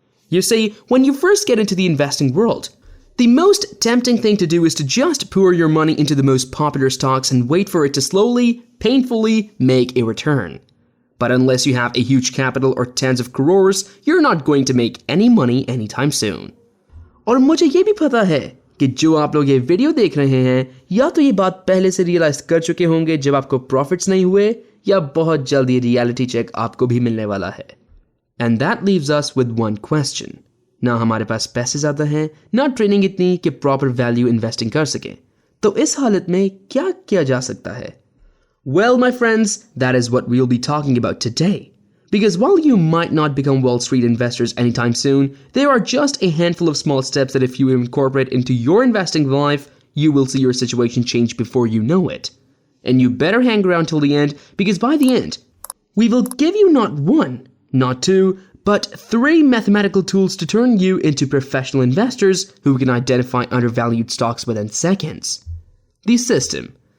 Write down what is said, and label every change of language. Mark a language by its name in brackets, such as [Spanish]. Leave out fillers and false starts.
[English] You see, when you first get into the investing world, the most tempting thing to do is to just pour your money into the most popular stocks and wait for it to slowly, painfully make a return. But unless you have a huge capital or tens of crores, you're not going to make any money anytime soon. [Hindi] और मुझे ये भी पता है कि जो आप लोग ये वीडियो देख रहे हैं या तो ये बात पहले से रियलाइज कर चुके होंगे जब आपको प्रॉफिट्स नहीं हुए या बहुत जल्दी रियलिटी चेक आपको भी मिलने वाला है. [English] And that leaves us with one question. [Hindi] ना हमारे पास पैसे ज़्यादा हैं, ना ट्रेनिंग इतनी कि प्रॉपर वैल्यू इन्वेस्टिंग कर सकें. तो इस हालत में क्या किया जा सकता है? [English] Well, my friends, that is what we'll be talking about today. Because while you might not become Wall Street investors anytime soon, there are just a handful of small steps that if you incorporate into your investing life, you will see your situation change before you know it. And you better hang around till the end, because by the end, we will give you not one, not two, but 3 mathematical tools to turn you into professional investors who can identify undervalued stocks within seconds. The system.